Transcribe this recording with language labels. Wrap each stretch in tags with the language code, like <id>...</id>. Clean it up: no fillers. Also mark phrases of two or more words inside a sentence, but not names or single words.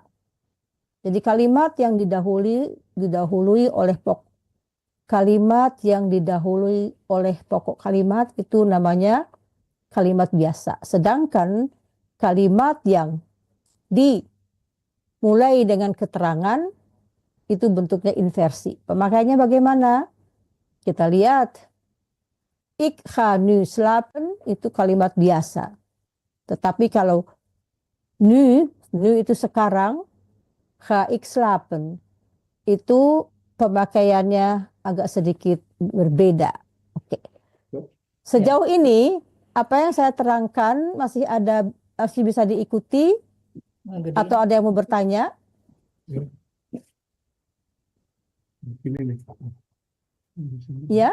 <id>Jadi kalimat yang didahului oleh pokok kalimat itu namanya kalimat biasa. Sedangkan kalimat yang dimulai dengan keterangan itu bentuknya inversi. Pemakaiannya bagaimana? Kita lihat.</id> <nl>Ik ga nu slapen</nl> <id>itu kalimat biasa. Tetapi kalau nu itu sekarang,</id> <nl>ga ik slapen</nl> <id>itu pemakaiannya agak sedikit berbeda. Oke. Sejauh ini apa yang saya terangkan masih bisa diikuti atau ada yang mau bertanya? Ya?</id>